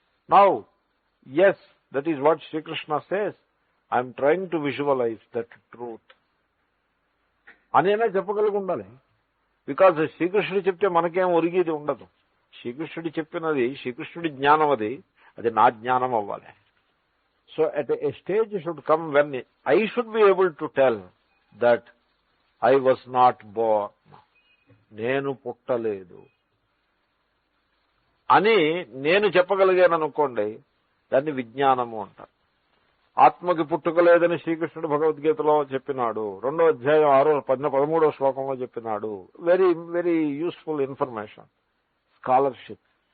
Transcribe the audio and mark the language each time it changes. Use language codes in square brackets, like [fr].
[en] Now yes, that is what Sri Krishna says. I am trying to visualize that truth. [te] అనైనా చెప్పగలిగి ఉండాలి. Because శ్రీకృష్ణుడు చెప్తే మనకేం ఒరిగేది ఉండదు. శ్రీకృష్ణుడు చెప్పినది శ్రీకృష్ణుడి జ్ఞానం, అది నా జ్ఞానం అవ్వాలి. [en] So at a stage should come when I should be able to tell that I was not born. [te] నేను పుట్టలేదు అని నేను చెప్పగలిగాను అనుకోండి, దాన్ని విజ్ఞానము అంటారు. ఆత్మకి పుట్టుక లేదని శ్రీకృష్ణుడు భగవద్గీతలో చెప్పినాడు, 2వ అధ్యాయం 13వ శ్లోకంలో చెప్పినాడు. [en] Very very useful information. Scholarship.